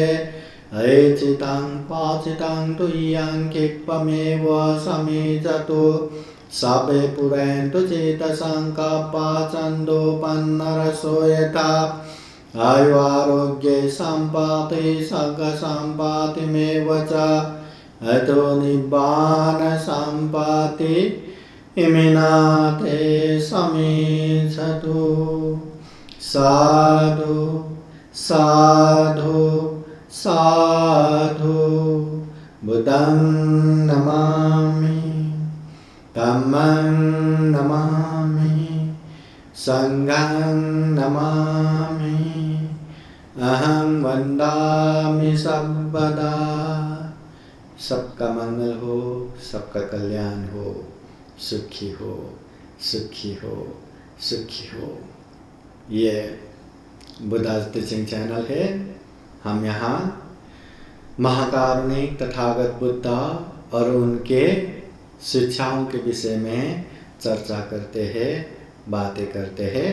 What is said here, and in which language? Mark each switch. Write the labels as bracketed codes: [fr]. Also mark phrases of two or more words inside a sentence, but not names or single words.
[pi] ऐचितं पाचितं तुय्यं क्षिप्रमेव समीचतु सभे पुरन्तु चेतसङ्कल्पा छन्दोपन्नरसो यथा। आयुरारोग्ये सम्पत्ति सर्गसम्पत्तिमेव च अतो निब्बान सम्पत्ति इमिनाते समीचतु। साधु साधु साधु बुद्धं नमामि, धम्मं नमामि, संघं नमामि, अहं वन्दामि सर्वदा। सबका मंगल हो, सबका कल्याण हो, सुखी हो, सुखी हो, सुखी हो। [hi] ये बुद्धा's [en] teaching channel [hi] है। हम यहाँ महाकारुणिक तथागत बुद्धा और उनके शिक्षाओं के विषय में चर्चा करते हैं, बातें करते हैं।